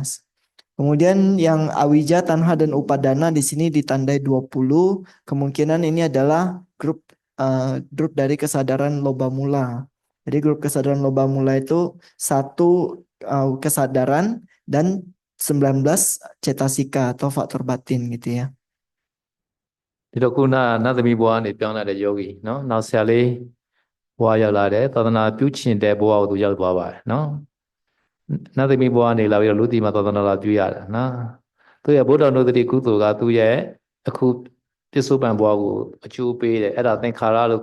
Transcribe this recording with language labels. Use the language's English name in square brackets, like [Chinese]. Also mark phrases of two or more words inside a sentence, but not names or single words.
[Indonesian] Kemudian yang awija, tanha dan upadana di sini ditandai 20. Kemungkinan ini adalah grup dari kesadaran loba mula. Jadi grup kesadaran loba mula itu 1 kesadaran dan 19 cetasika atau faktor batin gitu ya. [Burmese] ဒီတော့ခုနနတ်သမီးဘဝကနေပြောင်းလာတဲ့ယောဂီနော်နောက်ဆရာလေးဘဝရောက်လာတယ်သာသနာပြုချင်တဲ့ဘဝကိုသူရောက်သွားပါတယ်နော်နတ်သမီးဘဝကနေလာပြီးတော့လူတီမှာသာသနာလာပြုရတယ်နော်သူရဲ့ဗုဒ္ဓနုဒတိကုသိုလ်ကသူရဲ့အခုပစ္စုပန်ဘဝကိုအကျိုးပေးတယ်အဲ့ဒါသင်္ခါရလို့